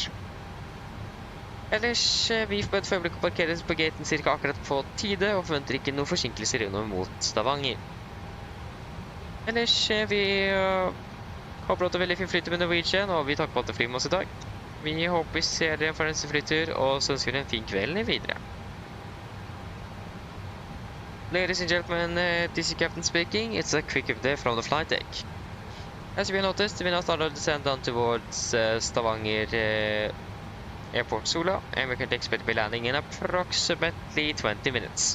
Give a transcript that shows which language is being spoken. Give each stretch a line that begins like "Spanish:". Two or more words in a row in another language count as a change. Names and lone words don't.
Norwegian: Ellers, vi får for øyeblikket parkeres på gaten cirka akkurat på tide, og forventer ikke noen forsinkelser innover mot Stavanger. Ellers, vi håper at det er veldig fin flytur med Norwegian, og vi takker på at det flyr med oss i dag. Vi håper vi ser dere for neste flytur, og så ønsker vi en fin kveld videre.
English: Ladies and gentlemen, this is Captain speaking. It's a quick update from the flight deck. As we noticed, we now started to descend down towards Stavanger Airport Sola, and we can expect to be landing in approximately 20 minutes.